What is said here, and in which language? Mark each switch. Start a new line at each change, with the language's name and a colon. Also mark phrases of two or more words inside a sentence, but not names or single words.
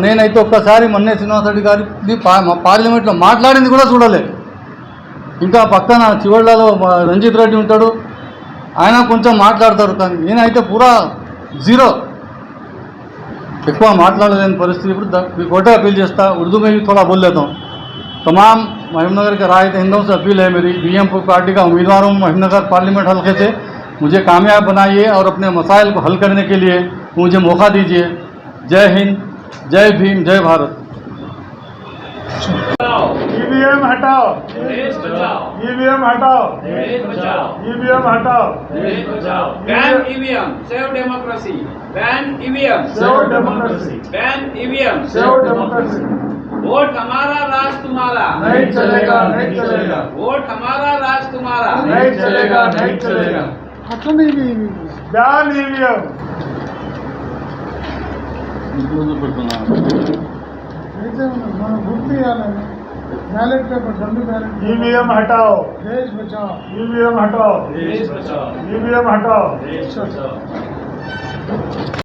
Telugu: నేనైతే ఒక్కసారి మొన్నే శ్రీనివాసరెడ్డి గారి పార్లమెంట్లో మాట్లాడింది కూడా చూడలే. ఇంకా పక్కన చివర్లలో రంజిత్ రెడ్డి ఉంటాడు, ఆయన కొంచెం మాట్లాడతారు. కానీ నేనైతే పూరా జీరో, ఎక్కువ మాట్లాడలేని పరిస్థితి.
Hindi: ఇప్పుడు कोटे अपील చేస్తా, उर्दू में भी थोड़ा बोल लेता हूँ. तमाम महीमनगर के राय हिंदों से अपील है मेरी. बीएमपी पार्टी का उम्मीदवार हूँ महीमनगर पार्लियामेंट हल्के से. मुझे कामयाब बनाइए और अपने मसाइल को हल करने के लिए मुझे मौका दीजिए. जय हिंद, जय भीम, जय भारत. ईवीएम हटाओ, देश बचाओ, ईवीएम हटाओ, देश बचाओ, ईवीएम हटाओ, देश बचाओ.
English: Ban EVM, save democracy. Ban EVM, save democracy, ban EVM. save democracy.
Hindi: वोट हमारा, राज तुम्हारा. नहीं चलेगा, नहीं चलेगा, वोट हमारा, राज तुम्हारा. नहीं चलेगा, नहीं चलेगा.
Telugu: అట్లనే ఇవి
English: ban EVM.
Telugu: అయితే మనం గుర్తు చేయాలని
English: ballot paper
Telugu: 2 బ్యాలెట్
Hindi: ईवीएम हटाओ, देश बचाओ. ईवीएम हटाओ, देश बचाओ, ईवीएम हटाओ. देश बचाओ.